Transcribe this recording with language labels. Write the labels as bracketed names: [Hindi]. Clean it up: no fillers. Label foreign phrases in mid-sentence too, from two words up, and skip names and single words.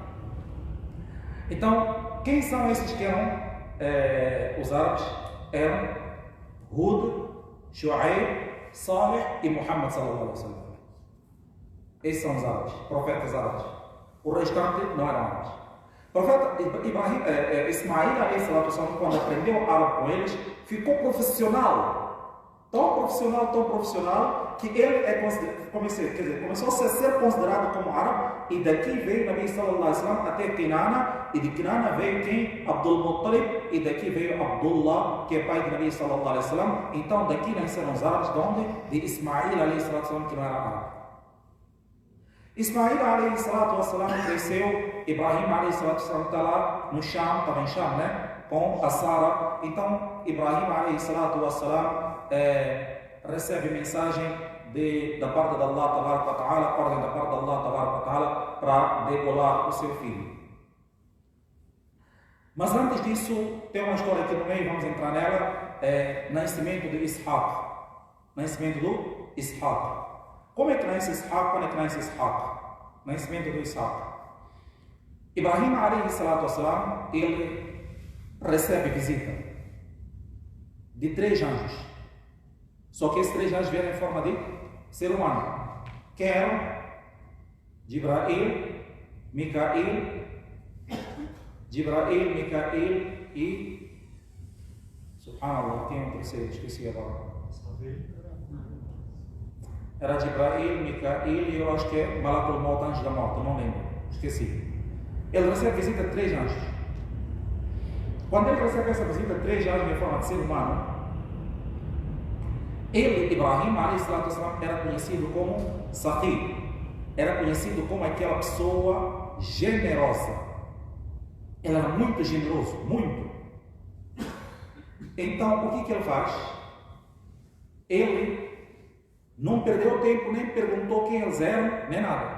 [Portuguese] Então, quem são esses que eram os árabes? Eram Hud, Shu'aib, Salih e Muhammad [Arabic] صلى الله عليه وسلم. [Portuguese] Esses são os árabes, profetas árabes. O restante não eram árabes. O profeta Ismail [Arabic] عليه الصلاة والسلام, [Portuguese] quando aprendeu árabe com eles, ficou profissional. Tão profissional, que ele começou a ser considerado como árabe, e daqui veio [Arabic] نبي صلى الله عليه وسلم [Portuguese] até Kinana, e de Kinana veio quem? Abdul Muttalib, e daqui veio Abdullah, que é pai de [Arabic] نبي صلى الله عليه وسلم. [Portuguese] Então daqui nasceram os árabes, de onde? De Ismail [Arabic] عليه الصلاة والسلام, [Portuguese] que não era árabe. Ismail [Arabic] عليه الصلاة والسلام [Portuguese] cresceu, Ibrahim [Arabic] عليه الصلاة والسلام [Portuguese] está lá no Sham, estava em Sham, né? Com a Sara. Então Ibrahim [Arabic] عليه الصلاة والسلام [Portuguese] recebe mensagem da parte de [Arabic] الله تبارك وتعالى, [Portuguese] ordem da parte de [Arabic] الله تبارك وتعالى, [Portuguese] para degolar o seu filho. Mas antes disso, tem uma história aqui no meio, vamos entrar nela, nascimento de Ishaq. Nascimento do Ishaq. Como é que nasce Ishaq? Quando é que nasce Ishaq? Nascimento do Ishaq. Ibrahim [Arabic] عليه الصلاة والسلام, [Portuguese] ele recebe visita de 3 anjos. Só que esses 3 anjos vieram em forma de ser humano. Que eram Jibrail, Mikael e Subhanallah, tem um terceiro, esqueci agora. Era Jibrail, Mikael e eu acho que é [Arabic] ملك الموت, [Portuguese] anjo da morte, não lembro, esqueci. Ele recebe visita de 3 anjos. Quando ele recebe essa visita de 3 anjos em forma de ser humano, ele, Ibrahim [Arabic] عليه الصلاة والسلام, [Portuguese] era conhecido como Saqi, era conhecido como aquela pessoa generosa. Ele era muito generoso, muito. Então, o que ele faz? Ele não perdeu tempo, nem perguntou quem eles eram, nem nada.